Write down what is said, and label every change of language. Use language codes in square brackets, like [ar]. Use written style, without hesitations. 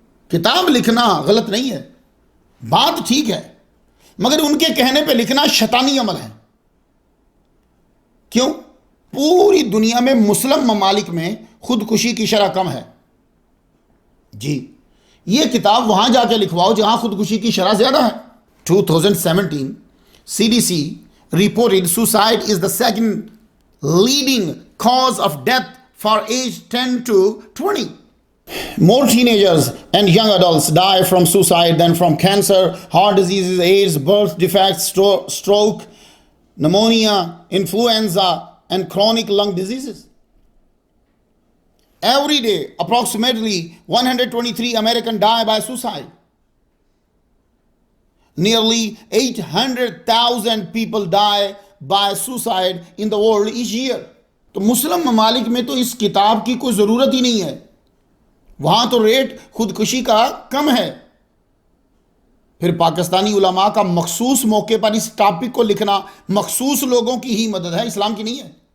[ur] کتاب لکھنا غلط نہیں ہے, بات ٹھیک ہے, مگر ان کے کہنے پہ لکھنا شیطانی عمل ہے. کیوں؟ پوری دنیا میں مسلم ممالک میں خودکشی کی شرح کم ہے. جی یہ کتاب وہاں جا کے لکھواؤ جہاں خودکشی کی شرح زیادہ ہے. [en] 2017 CDC reported suicide is the second leading cause of death for age 10 to 20. More teenagers and young adults die from suicide than from cancer, heart diseases, AIDS, birth defects, stroke, pneumonia, influenza, and chronic lung diseases. Every day, approximately 123 Americans die by suicide. Nearly 800,000 people die by suicide in the world each year. [ur] تو مسلم ممالک میں تو اس کتاب کی کوئی ضرورت ہی نہیں ہے, وہاں تو ریٹ خودکشی کا کم ہے. پھر پاکستانی علماء کا مخصوص موقع پر اس ٹاپک کو لکھنا مخصوص لوگوں کی ہی مدد ہے, اسلام کی نہیں ہے.